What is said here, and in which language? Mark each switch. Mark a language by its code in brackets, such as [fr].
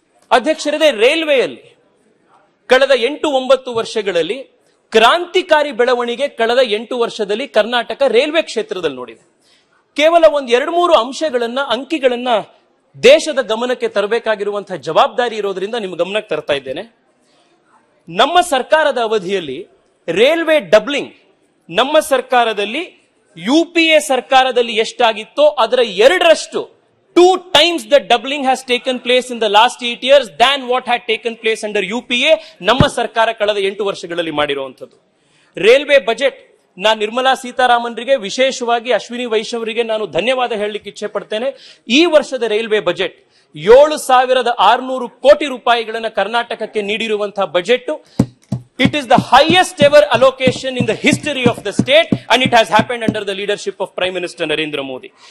[kn] ಅಧ್ಯಕ್ಷರೇ, ರೈಲ್ವೆಯಲ್ಲಿ ಕಳೆದ 8-9 ವರ್ಷಗಳಲ್ಲಿ ಕ್ರಾಂತಿಕಾರಿ ಬೆಳವಣಿಗೆ ಕಳೆದ 8 ವರ್ಷದಲ್ಲಿ ಕರ್ನಾಟಕ ರೈಲ್ವೆ ಕ್ಷೇತ್ರದಲ್ಲಿ ನೋಡಿದೆ. ಕೇವಲ 1-2-3 ಅಂಶಗಳನ್ನ, ಅಂಕಿಗಳನ್ನ ದೇಶದ ಗಮನಕ್ಕೆ ತರಬೇಕಾಗಿರುವಂತಹ ಜವಾಬ್ದಾರಿ ಇರೋದ್ರಿಂದ ನಿಮ್ಮ ಗಮನಕ್ಕೆ ತರ್ತಾ ಇದ್ದೇನೆ. ನಮ್ಮ ಸರ್ಕಾರದ ಅವಧಿಯಲ್ಲಿ ರೈಲ್ವೆ ಡಬ್ಲಿಂಗ್ ನಮ್ಮ ಸರ್ಕಾರದಲ್ಲಿ ಯುಪಿಎ ಸರ್ಕಾರದಲ್ಲಿ ಎಷ್ಟಾಗಿತ್ತೋ ಅದರ 2ರಷ್ಟು, [en] 2 times the doubling has taken place in the last 8 years than what had taken place under UPA. [kn] ನಮ್ಮ ಸರ್ಕಾರ ಕಳೆದ 8 ವರ್ಷಗಳಲ್ಲಿ ಮಾಡಿರುವಂತದ್ದು. ರೈಲ್ವೆ ಬಜೆಟ್, ನಾನು ನಿರ್ಮಲಾ ಸೀತಾರಾಮನ್ರಿಗೆ, ವಿಶೇಷವಾಗಿ ಅಶ್ವಿನಿ ವೈಷ್ಣವರಿಗೆ ನಾನು ಧನ್ಯವಾದ ಹೇಳಲಿಕ್ಕೆ ಇಚ್ಛೆ ಪಡ್ತೇನೆ. ಈ ವರ್ಷದ ರೈಲ್ವೆ ಬಜೆಟ್ 7,600 ಕೋಟಿ ರೂಪಾಯಿಗಳನ್ನು ಕರ್ನಾಟಕಕ್ಕೆ ನೀಡಿರುವಂತಹ budget. [en] It is the highest ever allocation in the history of the state and it has happened under the leadership of Prime Minister Narendra Modi.